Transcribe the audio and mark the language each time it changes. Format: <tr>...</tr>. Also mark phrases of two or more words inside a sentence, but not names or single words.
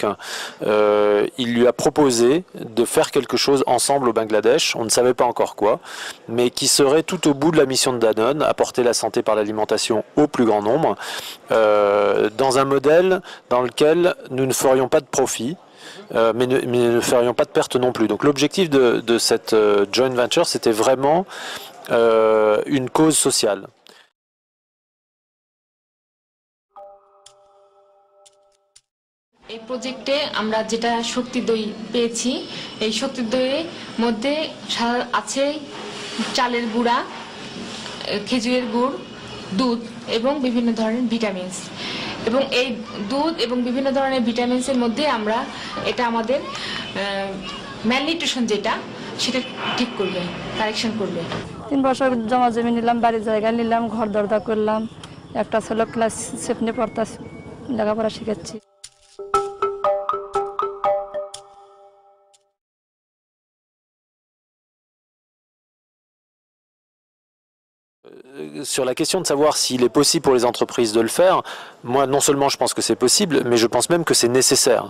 <fr>Il lui a proposé de faire quelque chose ensemble au Bangladesh, on ne savait pas encore quoi, mais qui serait tout au bout de la mission de Danone, apporter la santé par l'alimentation au plus grand nombre, dans un modèle dans lequel nous ne ferions pas de profit, mais ne ferions pas de perte non plus. Donc l'objectif de cette</fr> <en>joint venture,</en> <fr>c'était vraiment une cause sociale.</fr> <bn>এই প্রজেক্টে আমরা যেটা শক্তি দই পেয়েছি, এই শক্তি দইয়ের মধ্যে আছে চালের গুঁড়া, খেজুরের গুড়, দুধ এবং বিভিন্ন ধরনের ভিটামিনস। এবং এই দুধ এবং বিভিন্ন ধরনের ভিটামিনসের মধ্যে আমরা এটা আমাদের ম্যালনিউট্রিশন যেটা সেটা ঠিক করবে, কারেকশন করবে। 3 বছর জমা জমি নিলাম, বাড়ির জায়গা নিলাম, ঘর দরজা করলাম, একটা ছেলে ক্লাস 7 পড়তাছে, লেখাপড়া শিখাচ্ছি।</bn> <fr>Sur la question de savoir s'il est possible pour les entreprises de le faire, moi non seulement je pense que c'est possible, mais je pense même que c'est nécessaire.</fr>